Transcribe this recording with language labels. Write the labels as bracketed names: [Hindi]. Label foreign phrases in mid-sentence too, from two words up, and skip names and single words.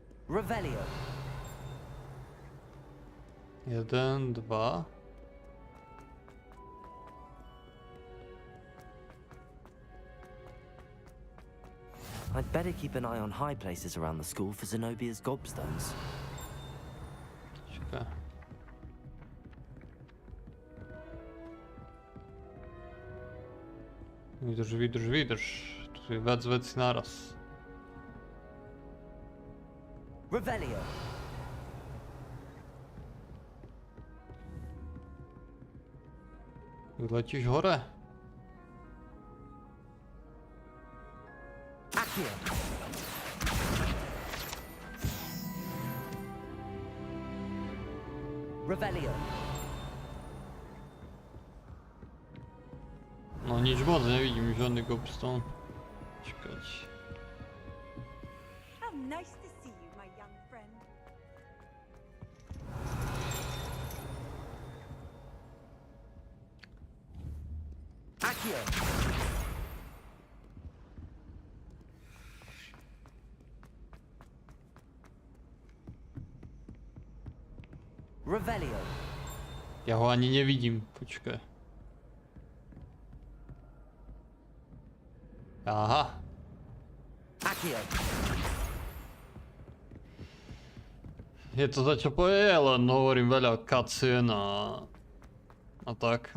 [Slovak] Revelio. 1, 2. [English] I'd better keep an eye on high places around the school for Zenobia's gobstones. [Slovak] Čakaj. Vydrž. Tu je viac vecí naraz. Revelio. Vyletíš hore. Accio. Revelio. No nič moc, nevidím žiadny gobstone. Čakať. [English] How nice to see you, my young friend. [Slovak] Accio. Revelio. Ja ho ani nevidím, počkaj. Aha. Accio. Je to za čo povie, len hovorím veľa cutscene a tak.